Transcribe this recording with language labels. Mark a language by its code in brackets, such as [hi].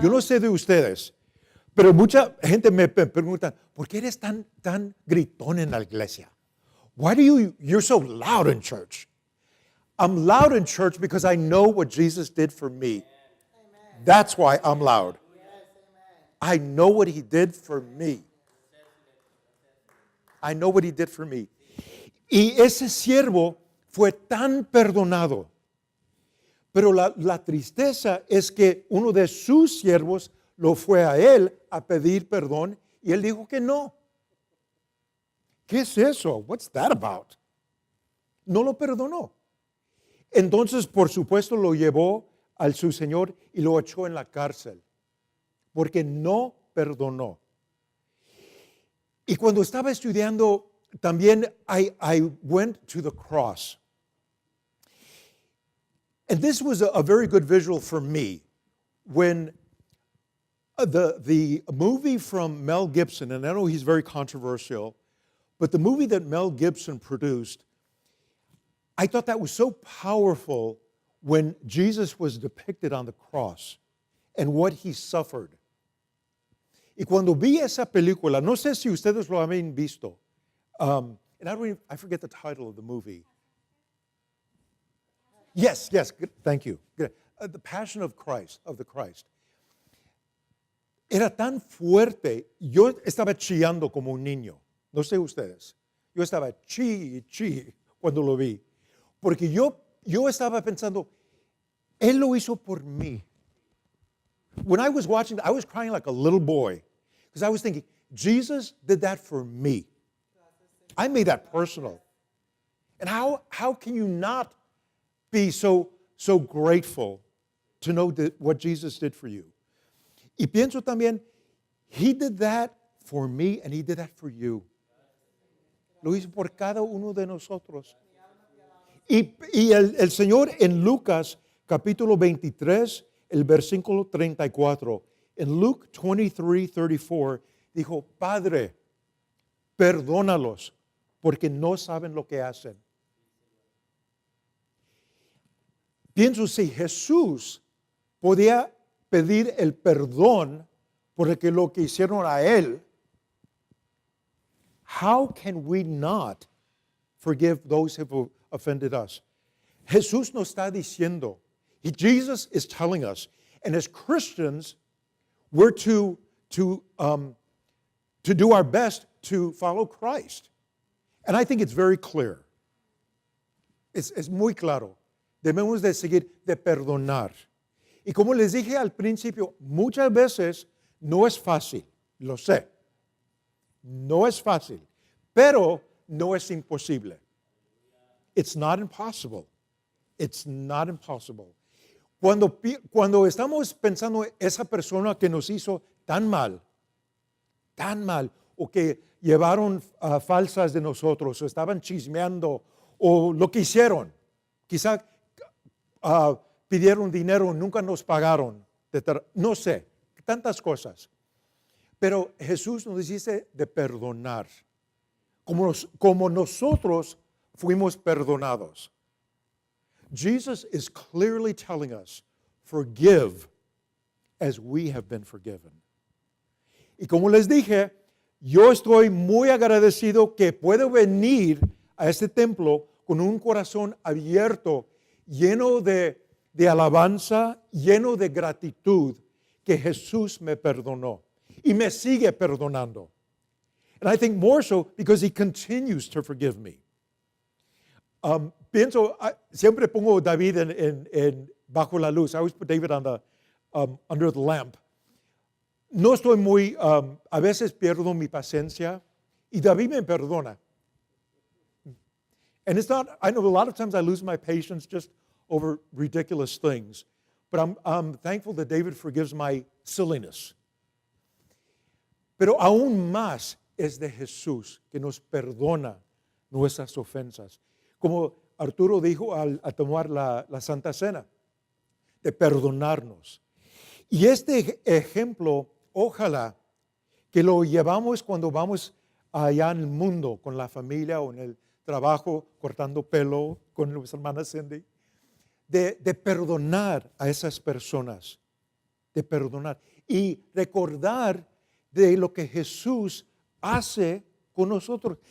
[es] Yo no sé de ustedes, pero mucha gente me pregunta, ¿por qué eres tan gritón en la iglesia? [en] Why do you're so loud in church? I'm loud in church because I know what Jesus did for me. That's why I'm loud. I know what he did for me. I know what he did for me. [es] Y ese siervo fue tan perdonado. Pero la tristeza es que uno de sus siervos lo fue a él a pedir perdón y él dijo que no. ¿Qué es eso? [en] What's that about? [es] No lo perdonó. Entonces, por supuesto, lo llevó al su señor y lo echó en la cárcel. Porque no perdonó. Y cuando estaba estudiando, también [en] I went to the cross. And this was a very good visual for me. When the movie from Mel Gibson, and I know he's very controversial, but the movie that Mel Gibson produced, I thought that was so powerful when Jesus was depicted on the cross and what he suffered. [es] Y cuando vi esa película, no sé si ustedes lo habían visto, [en] and I forget the title of the movie. Yes, good, thank you. The Passion of Christ, of the Christ. [es] Era tan fuerte, yo estaba chillando como un niño, no sé ustedes. Yo estaba chi cuando lo vi, porque yo estaba pensando, Él lo hizo por mí. [en] When I was watching, I was crying like a little boy because I was thinking, Jesus did that for me. I made that personal. And how can you not be so grateful to know that what Jesus did for you? [es] Y pienso también, [en] He did that for me and He did that for you. [es] Lo hizo por cada uno de nosotros. Y el Señor en Lucas capítulo 23, el versículo 34, en Luke 23:34, dijo, Padre, perdónalos, porque no saben lo que hacen. Pienso si Jesús podía pedir el perdón por lo que hicieron a Él, [en] how can we not forgive those who have offended us? [es] Jesús nos está diciendo, [en] Jesus is telling us, and as Christians, we're to do our best to follow Christ. And I think it's very clear. [es] Es muy claro. Debemos de seguir, de perdonar. Y como les dije al principio, muchas veces no es fácil, lo sé. No es fácil, pero no es imposible. [en] It's not impossible. It's not impossible. [es] Cuando estamos pensando esa persona que nos hizo tan mal, o que llevaron falsas de nosotros, o estaban chismeando, o lo que hicieron, quizá pidieron dinero, nunca nos pagaron, no sé, tantas cosas. Pero Jesús nos dice de perdonar, como nosotros fuimos perdonados. [en] Jesus is clearly telling us, forgive as we have been forgiven. [es] Y como les dije, yo estoy muy agradecido que puedo venir a este templo con un corazón abierto, lleno de alabanza, lleno de gratitud, que Jesús me perdonó y me sigue perdonando. [en] And I think more so because He continues to forgive me. [es] Pienso, siempre pongo David en bajo la luz. [en] I always put David on the, under the lamp. [es] No estoy muy, a veces pierdo mi paciencia y David me perdona. [en] And it's not, I know a lot of times I lose my patience just over ridiculous things. But I'm thankful that David forgives my silliness. [es] Pero aún más es de Jesús que nos perdona nuestras ofensas. Como Arturo dijo al tomar la Santa Cena, de perdonarnos. Y este ejemplo, ojalá que lo llevamos cuando vamos allá en el mundo, con la familia o en el trabajo, cortando pelo con nuestra hermana Cindy, de perdonar a esas personas, de perdonar y recordar de lo que Jesús hace con nosotros.